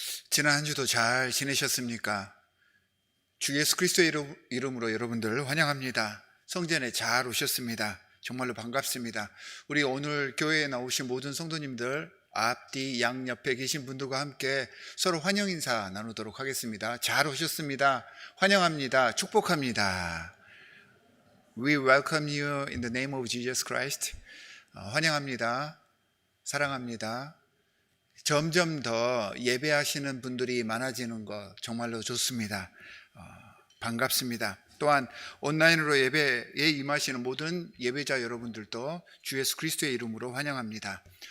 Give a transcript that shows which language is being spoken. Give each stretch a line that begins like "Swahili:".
Korean: 지난 한 주도 잘 지내셨습니까? 주 예수 그리스도의 이름으로 여러분들 환영합니다. 성전에 잘 오셨습니다. 정말로 반갑습니다. 우리 오늘 교회에 나오신 모든 성도님들 앞뒤 양옆에 계신 분들과 함께 서로 환영 인사 나누도록 하겠습니다. 잘 오셨습니다. 환영합니다. 축복합니다.
English: We welcome you in the name of Jesus Christ.
Korean: 환영합니다. 사랑합니다. 점점 더 예배하시는 분들이 많아지는 것 정말로 좋습니다. 반갑습니다. 또한 온라인으로 예배에 임하시는 모든 예배자 여러분들도 주 예수 그리스도의 이름으로 환영합니다.